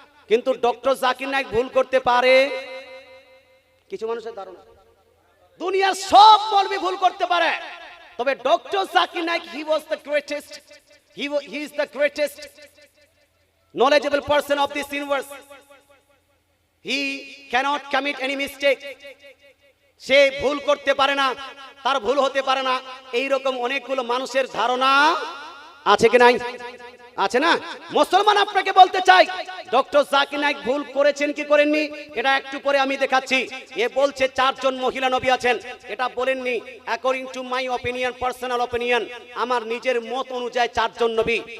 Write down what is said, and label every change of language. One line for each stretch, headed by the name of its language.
Bangla: কিন্তু ডক্টর জাকির নায়েক ভুল করতে পারে। কিছু মানুষের ধারণা দুনিয়ার সব মৌলভী ভুল করতে পারে, তবে doctor Zakir Naik
English: He was the greatest, he is the greatest knowledgeable person of this universe. He cannot commit any mistake.
Bangla: সে ভুল করতে পারে না, তার ভুল হতে পারে না, এই রকম অনেকগুলো মানুষের ধারণা আছে কি নাই? আছে না? মুসলমান আপনাকে বলতে চাই ডক্টর জাকির নায়েক ভুল করেছেন কি করেননি এটা একটু পরে আমি দেখাচ্ছি। এ বলছে 4 জন মহিলা নবী আছেন, এটা বলেননি।
English: according to my opinion, personal opinion,
Bangla: আমার নিজের মত অনুযায়ী 4 জন নবী।